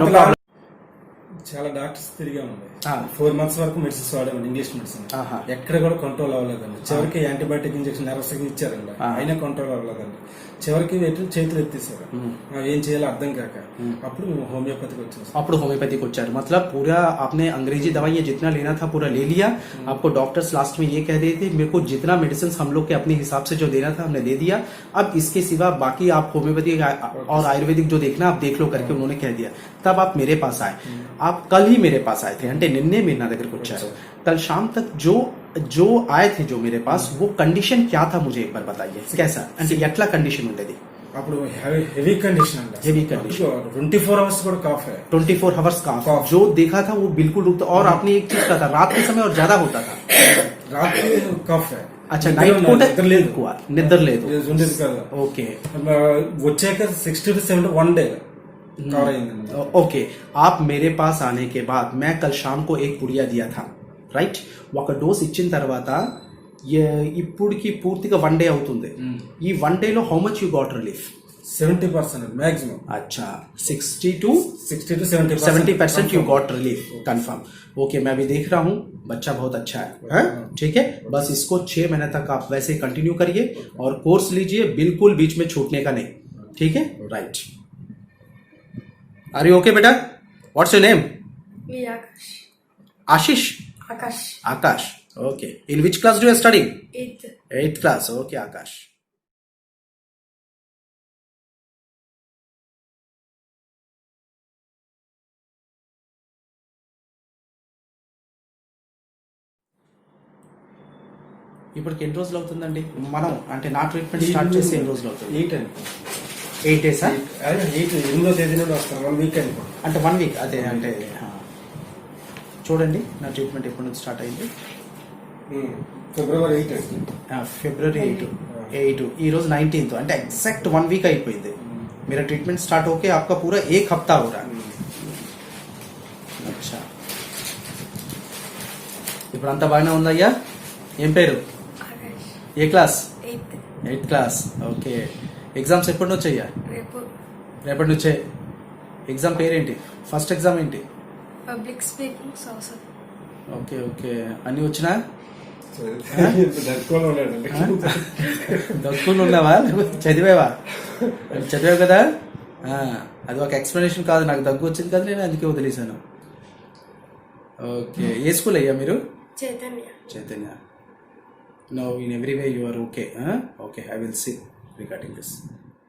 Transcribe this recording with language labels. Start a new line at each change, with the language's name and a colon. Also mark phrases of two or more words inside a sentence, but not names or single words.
Telugu: చాలా డాక్టర్స్ తిరిగామండి. 4 months వరకు మెడిసిన్స్ వాడామండి,
English: English medicine.
Telugu: ఎక్కడ కూడా కంట్రోల్ అవ్వలేదండి. చివరికి
English: antibiotic injection
Telugu: నెరసగా ఇచ్చారండి, అయినా కంట్రోల్ అవ్వలేదండి. చివరికి చేతులు ఎత్తేసారు, ఏం చేయాలో అర్థం కాక అప్పుడు होम्योपैथिक వచ్చారు. అప్పుడు होम्योपैथिक వచ్చారు.
Hindi: मतलब पूरा आपने अंग्रेजी दवाइयाँ जितना लेना था पूरा ले लिया. आपको
English: doctors last
Hindi: में ये कह रहे थे मेरे को जितना मेडिसिन हम लोग के अपने हिसाब से जो देना था हमने दे दिया. अब इसके सिवा बाकी आप होम्योपैथिक और आयुर्वेदिक जो देखना आप देख लो करके उन्होंने कह दिया. तब आप मेरे पास आए. आप कल ही मेरे पास आए थे
Telugu: అంటే నిన్నే మీరు నా దగ్గరకు వచ్చారు.
Hindi: कल शाम तक जो आए थे जो मेरे पास वो कंडीशन क्या था मुझे एक बार बताइए.
Telugu: कैसा అంటే ఎట్లా కండిషన్ ఉండేది? అప్పుడు
English: heavy condition
Telugu: అండి,
English: heavy condition.
Telugu: 24 hours కూడా కాఫ్ है,
English: 24 hours काफ.
Hindi: जो देखा था वो बिल्कुल रुकता. और आपने एक चीज कहा था रात के समय और ज्यादा होता था.
Telugu: రాత్రి కాఫ్ है. अच्छा नाइट పూట నిద్ర లేదు ఉండేది కదా. ఓకే వచ్చాక 60 to 70 1 day కవర్ అయిందండి.
Hindi: ఓకే आप मेरे पास आने के बाद मैं कल शाम को एक पुड़िया दिया था రైట్.
Telugu: ఒక డోస్ ఇచ్చిన తర్వాత ఇప్పుడుకి పూర్తిగా 1 day అవుతుంది.
English: ఈ 1 day లో how much you got relief? 70% मैक्सिमम.
Hindi: अच्छा 60 to 70%
English: you got relief confirm.
Hindi: ओके मैं भी देख रहा हूँ बच्चा बहुत अच्छा है. ठीक है बस इसको 6 महीने तक आप वैसे कंटिन्यू करिए और कोर्स लीजिए, बिल्कुल बीच में छूटने का नहीं. ठीक है राइट.
English: are you ok
Hindi: बेटा?
English: what's your name? आशीष. आकाश. ok in which class do you study? 8th class. ओके आकाश.
Telugu: ఇప్పటికి ఎన్ని రోజులు అవుతుందండి మనం అంటే నా
English: treatment start
Telugu: చేసి ఎన్ని రోజులు అవుతుంది?
English: 8 days.
Telugu: 8వ తేదీ నుండి వస్తాను, 1 week అనుకో. అంటే 1 week అదే అంటే చూడండి నా ట్రీట్మెంట్ ఎప్పటి నుంచి స్టార్ట్ అయింది?
English: February 8.
Telugu: February 8 ఈ రోజు 19th అంటే ఎగ్జాక్ట్ 1 week అయిపోయింది.
Hindi: मेरा
English: treatment start
Hindi: होके आपका पूरा 1 हफ्ता हो रहा है.
Telugu: अच्छा ఇప్పుడు అంతా బాగానే ఉందయ్యా? ఏం పేరు? ఏ క్లాస్? 8th. 8th క్లాస్. ఓకే. ఎగ్జామ్స్ ఎప్పటి నుంచి అయ్యా? రేపు రేపటి నుంచే. ఎగ్జామ్ పేరేంటి?
English: first exam
Telugu: ఏంటి?
English: public speaking social.
Telugu: ఓకే ఓకే. అన్నీ వచ్చినా? దక్కువలో ఉన్నాడండి. దగ్గులు ఉన్నావా? చదివావా? చదివావు కదా. అది ఒక ఎక్స్ప్లెనేషన్ కాదు, నాకు దగ్గు వచ్చింది కదా, నేను అందుకే వదిలేశాను. ఓకే. ఏ స్కూల్ అయ్యా మీరు? చైతన్య. చైతన్య.
English: no in every way you are ok. okay, I will see regarding this.